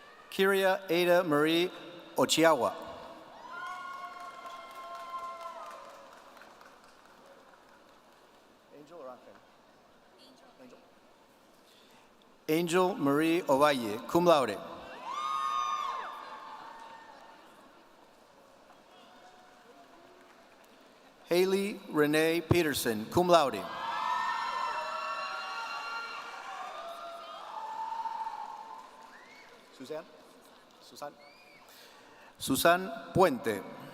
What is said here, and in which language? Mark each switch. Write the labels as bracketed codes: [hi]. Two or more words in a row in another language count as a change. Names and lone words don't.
[en] Kyria Ada Marie Ochiawa. Angel Marie Ovalle, [la] cum laude. [en] Haley Renee Peterson, [la] cum laude. [en] Susan Puente.